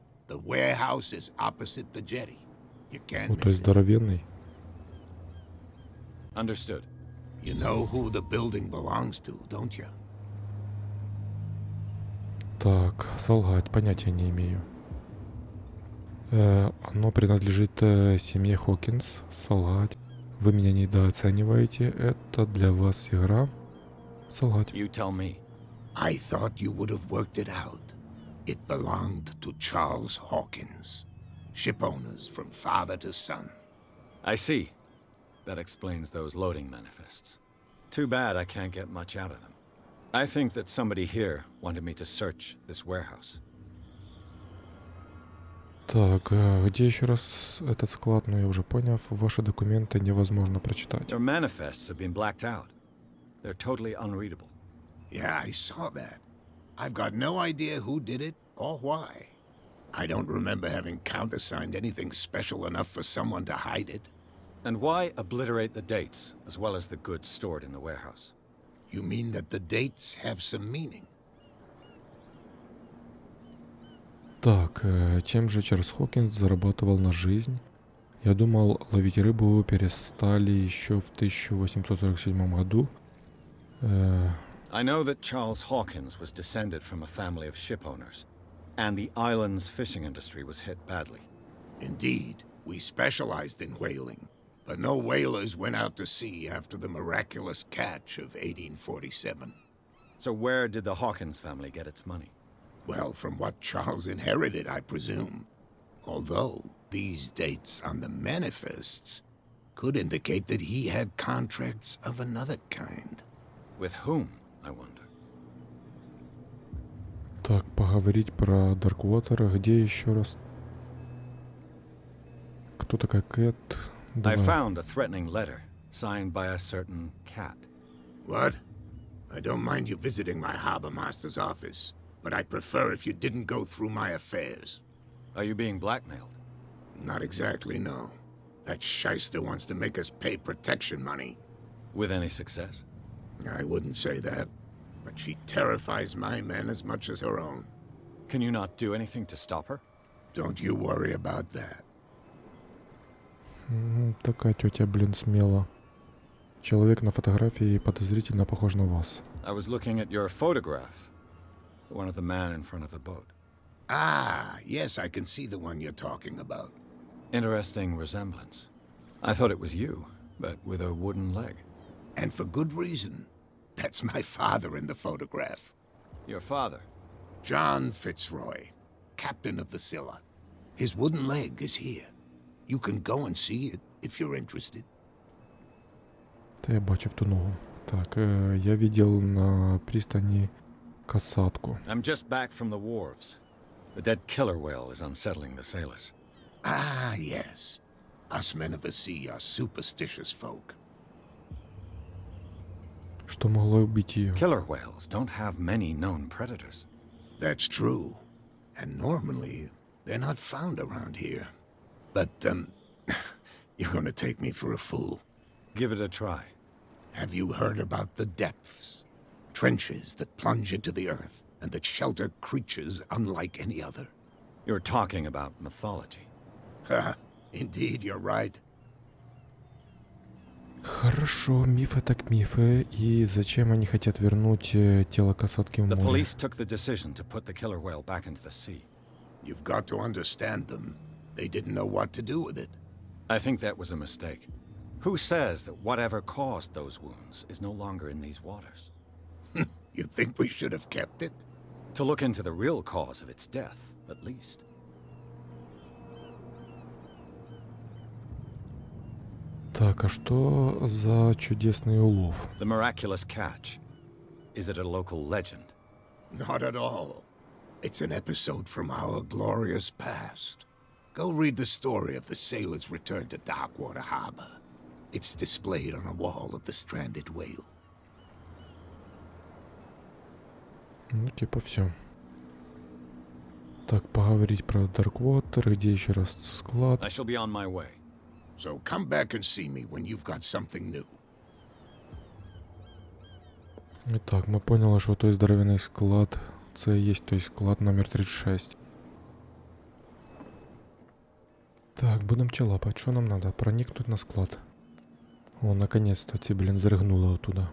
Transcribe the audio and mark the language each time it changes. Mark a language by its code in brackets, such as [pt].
[en] The warehouse is opposite the jetty. You can't [ru] Ну, то есть [en] it. [ru] здоровенный. [en] Understood. You know who the building belongs to, don't you? [ru] Так, солгать, понятия не имею. Оно принадлежит семье Хокинс. Солгать. Вы меня недооцениваете. Это для вас игра. Солгать. [en] You tell me. I thought you would have worked it out. It belonged to Charles Hawkins. Ship owners from father to son. I see. That explains those loading manifests. Too bad I can't get much out of them. I think that somebody here wanted me to search this warehouse. [ru] Так, где еще раз этот склад? Ну, я уже понял, ваши документы невозможно прочитать. [en] Their manifests have been blacked out. They're totally unreadable. Yeah, I saw that. I've got no idea who did it or why. I don't remember having countersigned anything special enough for someone to hide it. And why obliterate the dates, as well as the goods stored in the warehouse? You mean that the dates have some meaning? [ru] Так, чем же Чарльз Хокинс зарабатывал на жизнь? Я думал, ловить рыбу перестали еще в 1847 году. [en] I know that Charles Hawkins was descended from a family of ship owners, and the island's fishing industry was hit badly. Indeed, we specialized in whaling, but no whalers went out to sea after the miraculous catch of 1847. So where did the Hawkins family get its money? Well, from what Charles inherited, I presume. Although these dates on the manifests could indicate that he had contracts of another kind. With whom, I wonder? [ru] Так, поговорить про Даркуотера. Где еще раз? Кто такая Кэт? [en] I found a threatening letter, signed by a certain cat. What? I don't mind you visiting my harbor master's office, but I'd prefer if you didn't go through my affairs. Are you being blackmailed? Not exactly, no. That shyster wants to make us pay protection money. With any success? I wouldn't say that, but she terrifies my men as much as her own. Can you not do anything to stop her? Don't you worry about that. [ru] Такая тетя, блин, смела. Человек на фотографии подозрительно похож на вас. [en] I was looking at your photograph. One of the man in front of the boat. Ah, yes, I can see the one you're talking about. Interesting resemblance. I thought it was you, but with a wooden leg. And for good reason. That's my father in the photograph. Your father? John Fitzroy, captain of the Scylla. His wooden leg is here. You can go and see it if you're interested. [uk] Та я бачив ту ногу. [ru] Так, я видел на пристани касатку. [en] I'm just back from the wharves. The dead killer whale is unsettling the sailors. Ah, yes. Us men of the sea are superstitious folk. [ru] Что могло убить ее? [en] Killer whales don't have many known predators. That's true. And normally, they're not found around here. But, you're gonna take me for a fool. Give it a try. Have you heard about the depths? Trenches that plunge into the earth and that shelter creatures unlike any other. You're talking about mythology. Ha, indeed, you're right. [ru] Хорошо, мифы так мифы. И зачем они хотят вернуть тело касатки в [en] The [ru] море? [en] police took the decision to put the killer whale back into the sea. You've got to understand them. They didn't know what to do with it. I think that was a mistake. Who says that whatever caused those wounds is no longer in these waters? You think we should have kept it? To look into the real cause of its death, at least. [ru] Так, а что за чудесный улов? [en] The miraculous catch. Is it a local legend? Not at all. It's an episode from our glorious past. Go read the story of the sailor's return to Darkwater Harbor. It's displayed on a wall of the stranded whale. [ru] Ну, типа все. Так, поговорить про Дарквотер, где еще раз склад. [en] I shall be on my way. So come back and see me when you've got something new. [uk] Итак, ми поняли, що той здоровенний склад, це є той склад номер 36. Так, будемо чалапати, що нам треба? Проникнути на склад. О, наконец-то ці, блін, зригнули оттуда.